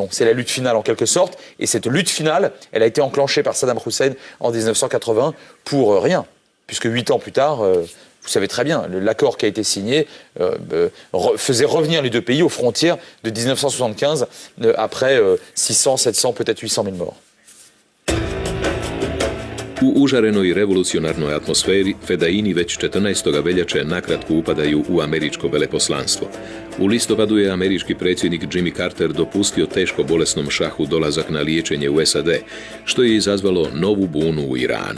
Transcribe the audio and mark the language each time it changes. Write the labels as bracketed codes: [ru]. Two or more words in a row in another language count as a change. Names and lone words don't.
[fr] C'est la lutte finale en quelque sorte. Et cette lutte finale, elle a été enclenchée par Saddam Hussein en 1980 pour rien. Puisque 8 ans plus tard, vous savez très bien, l'accord qui a été signé faisait revenir les deux pays aux frontières de 1975, après 600, 700, peut-être 800 000 morts. [hr] U užarenoj revolucionarnoj atmosferi fedaini već 14. veljače nakratko upadaju u američko veleposlanstvo. U listopadu je američki predsjednik Jimmy Carter dopustio teško bolesnom šahu dolazak na liječenje u SAD, što je izazvalo novu bunu u Iranu.